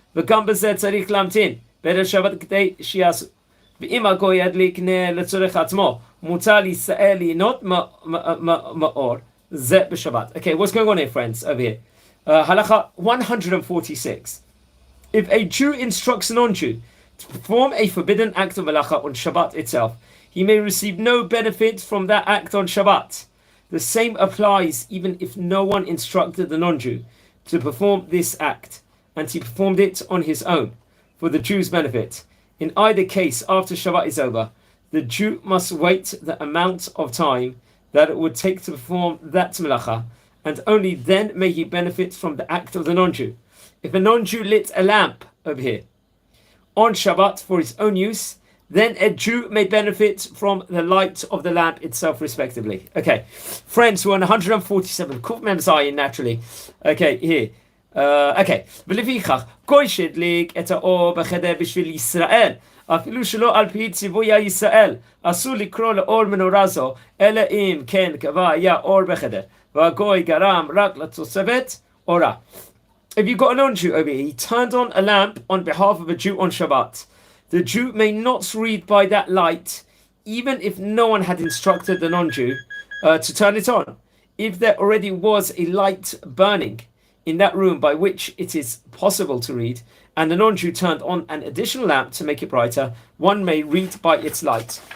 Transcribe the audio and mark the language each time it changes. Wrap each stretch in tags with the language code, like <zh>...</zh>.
<he>וגם בזה צריך להמתין בערב שבת כדי שיעשו. ואם הגוי ידליק לצורך עצמו, מותר לישראל ליהנות מאור זה בשבת.</he> <en>Okay, what's going on here, friends, over here? Halacha 146. If a Jew instructs a non-Jew to perform a forbidden act of halacha on Shabbat itself, he may receive no benefit from that act on Shabbat. The same applies even if no one instructed the non-Jew to perform this act, and he performed it on his own, for the Jew's benefit. In either case, after Shabbat is over, the Jew must wait the amount of time that it would take to perform that melacha, and only then may he benefit from the act of the non-Jew. If a non-Jew lit a lamp over here on Shabbat for his own use, then a Jew may benefit from the light of the lamp itself, respectively. Okay, friends, we're on 147. Kuf Mem Zayin, naturally. Okay, here. Okay.</en> <he>ולפיכך, גוי שהדליק את האור בחדר בשביל ישראל, אפילו שלא על פי ציווי ישראל, אסור לקרוא לאור מנורה זו, אלא אם כן קבע היה אור בחדר, והגוי גרם רק לתוספת אורה.</he> <en>If you got an non-Jew over here, he turned on a lamp on behalf of a Jew on Shabbat. The Jew may not read by that light, even if no one had instructed the non-Jew to turn it on. If there already was a light burning in that room by which it is possible to read, and the non-Jew turned on an additional lamp to make it brighter, one may read by its light.</en>